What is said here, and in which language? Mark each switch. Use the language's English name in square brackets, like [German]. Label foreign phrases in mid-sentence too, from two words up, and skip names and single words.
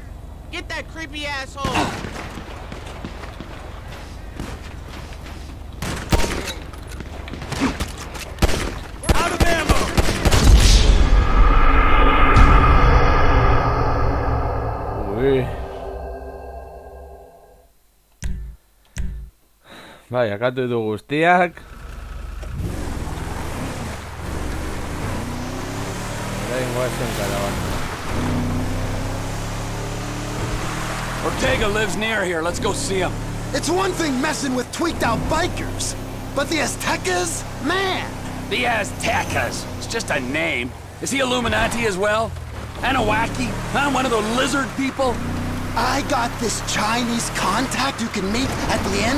[English] Get that creepy asshole! Out of ammo! Uy. [Basque] Bai, akatu du guztiak. [English] Ortega lives near here. Let's go see him. It's one thing messing with tweaked out bikers, but the Aztecas? Man! The Aztecas. It's just a name. Is he Illuminati as well? Anahuac? Huh? One of the lizard people? I got this Chinese contact you can meet at the end.